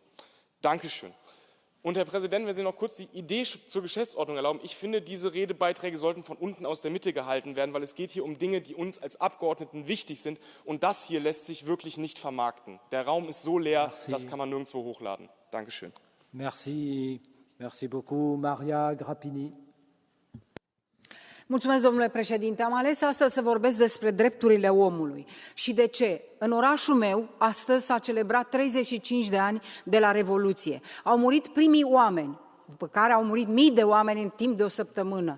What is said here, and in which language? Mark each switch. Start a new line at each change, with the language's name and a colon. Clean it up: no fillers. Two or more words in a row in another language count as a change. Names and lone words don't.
German: Dankeschön. Und Herr Präsident, wenn Sie noch kurz die Idee zur Geschäftsordnung erlauben. Ich finde, diese Redebeiträge sollten von unten aus der Mitte gehalten werden, weil es geht hier um Dinge, die uns als Abgeordneten wichtig sind. Und das hier lässt sich wirklich nicht vermarkten. Der Raum ist so leer, das kann man nirgendwo hochladen. Dankeschön.
French: Merci. Merci beaucoup. Maria Grappini.
Romanian: Mulțumesc, domnule președinte. Am ales astăzi să vorbesc despre drepturile omului. Și de ce? În orașul meu, astăzi s-a celebrat 35 de ani de la Revoluție. Au murit primii oameni după care au murit mii de oameni în timp de o săptămână.